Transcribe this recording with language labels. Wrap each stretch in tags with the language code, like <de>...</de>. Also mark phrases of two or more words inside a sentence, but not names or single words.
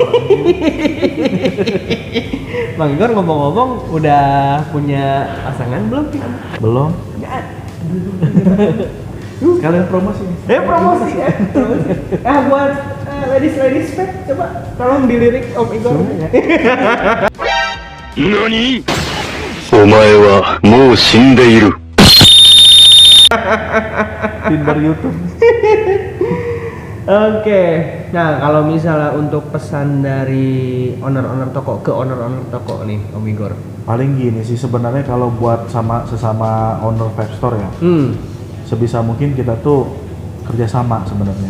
<id>Bang Igor ngomong-ngomong udah punya pasangan belum? Belum. Kalian promosi? Promosi ya. Buat</id> <en>ladies vape,</en> <id>coba tolong dilirik Om Igor. NANI?</id> <ja>お前はもう死んでいる。</ja> <id>Tinder YouTube. Oke. Nah, kalau misalnya untuk pesan dari owner-owner toko ke owner-owner toko nih, Om Igor. Paling gini sih sebenarnya kalau buat sesama owner Vape Store ya. Sebisa mungkin kita tuh kerjasama sebenarnya.</id>